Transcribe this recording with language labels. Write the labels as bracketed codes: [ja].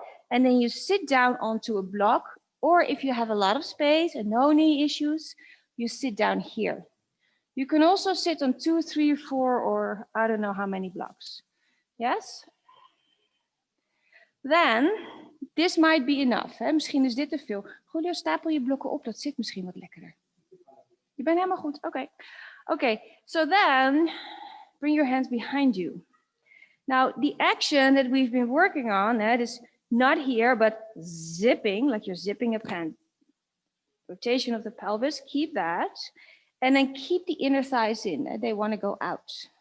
[en] And then you sit down onto a block, or if you have a lot of space and no knee issues, you sit down here. You can also sit on 2, 3, 4, or I don't know how many blocks. Yes? Then, this might be enough. [nl] Hè? Misschien is dit te veel. Julio, stapel je blokken op, dat zit misschien wat lekkerder. Je bent helemaal goed, oké. [en] Okay, so then, bring your hands behind you. Now, the action that we've been working on, that is not here, but zipping, like you're zipping a pen. Rotation of the pelvis, keep that. And then keep the inner thighs in, they want to go out.